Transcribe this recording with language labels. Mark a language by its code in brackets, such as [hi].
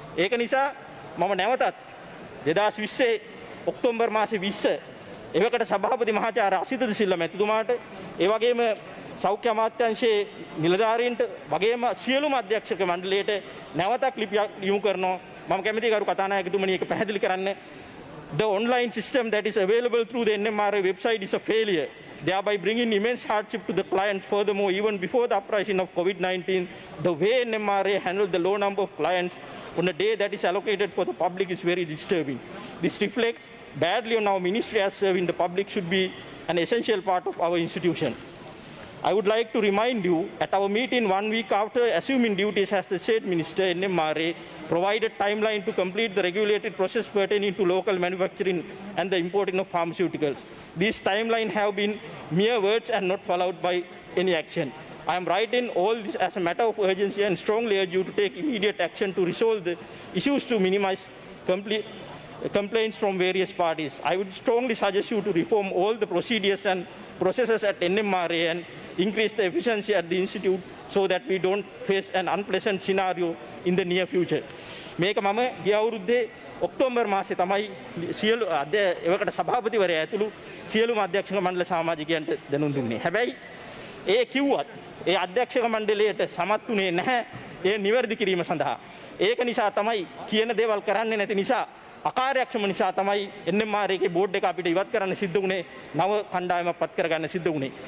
[si] ඒක නිසා මම නැවතත් 2020 ඔක්තෝබර් මාසේ 20 එවකට සභාපති මහාචාර්ය අසිත සිල්වා මැතිතුමාට, ඒ වගේම සෞඛ්‍ය අමාත්‍යාංශයේ නිලධාරීන්ට වගේම සියලුම අධ්‍යක්ෂක මණ්ඩලයට නැවතක් ලිපියක් යොමු කරනවා. මම කැමතියි ගරු කතානායකතුමනි ඒක පැහැදිලි කරන්න. [en] The online system that is available through the NMR website is a failure, thereby bringing immense hardship to the clients. Furthermore, even before the uprising of COVID-19, the way NMRA handled the low number of clients on a day that is allocated for the public is very disturbing. This reflects badly on our ministry, as serving the public should be an essential part of our institution. I would like to remind you, at our meeting 1 week after assuming duties as the State Minister, NMRA provided timeline to complete the regulated process pertaining to local manufacturing and the importing of pharmaceuticals. These timelines have been mere words and not followed by any action. I am writing all this as a matter of urgency and strongly urge you to take immediate action to resolve the issues to minimize complaints from various parties. I would strongly suggest you to reform all the procedures and processes at NMRA and increase the efficiency at the institute so that we don't face an unpleasant scenario in the near future. [si] මේක මම ගිය අවුරුද්දේ October මාසේ තමයි සියලු එවකට සභාපතිවරයා ඇතුළු සියලුම අධ්‍යක්ෂක මණ්ඩල සමාජිකයන්ට දැනුම් දුන්නේ. හැබැයි ඒ කිව්වත් ඒ අධ්‍යක්ෂක මණ්ඩලයට සමත් වුණේ නැහැ ඒ නිවැරදි කිරීම සඳහා. ඒක නිසා තමයි කියන දේවල් කරන්නේ නැති නිසා, අකාර්යක්ෂම නිසා තමයි NMR එකේ බෝඩ් එක අපිට ඉවත් කරන්න සිද්ධ වුණේ, නව කණ්ඩායමක් පත් කරගන්න සිද්ධ වුණේ.